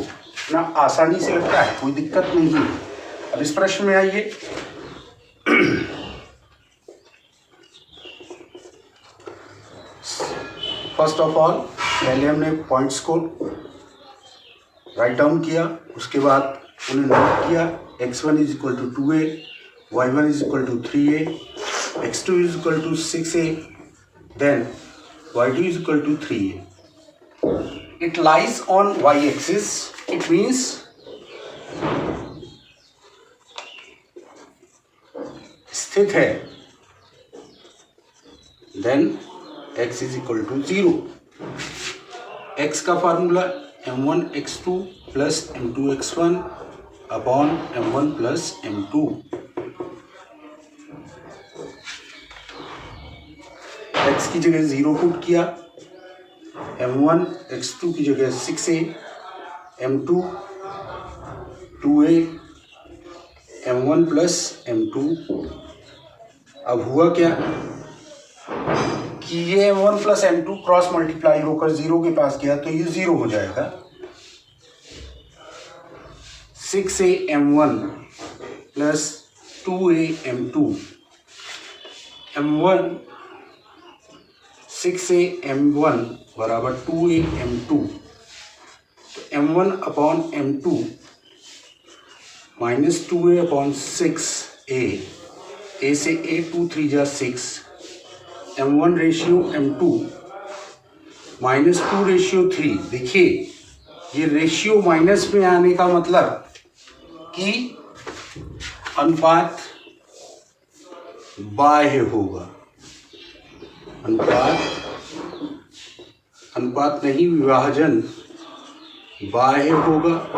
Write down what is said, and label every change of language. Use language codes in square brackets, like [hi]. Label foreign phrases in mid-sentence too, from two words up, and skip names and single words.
[hi] इतना आसानी से लगता है, कोई दिक्कत नहीं है। अब इस प्रश्न में आइए। [en] first of all [hi] पहले हमने पॉइंट्स को [en] write down [hi] किया, उसके बाद उन्हें नोट किया। [en] x1 = 2a, y1 = 3a, x2 = 6a, then y2 = 3a. It lies on y-axis. It means [hi] स्थित है। [en] Then x = 0. [hi] x का फार्मूला m1x2 + m2x1 अपॉन m1 + m2। x की जगह 0 पुट किया, m1 x2 की जगह 6a, m2 2a, m1 + m2। अब हुआ क्या कि ये m1 + m2 [en] cross multiply [hi] होकर 0 के पास गया, तो ये 0 हो जाएगा। 6a m1 + 2a m2, m1 6a m1 बराबर 2a m2, तो m1/m2 -2a/6a, a से a 2 3 जा 6, m1/m2 -2/3। देखिए ये रेशियो माइनस में आने का मतलब कि अनुपात बाह्य होगा, अनुपात नहीं, विभाजन बाह्य होगा।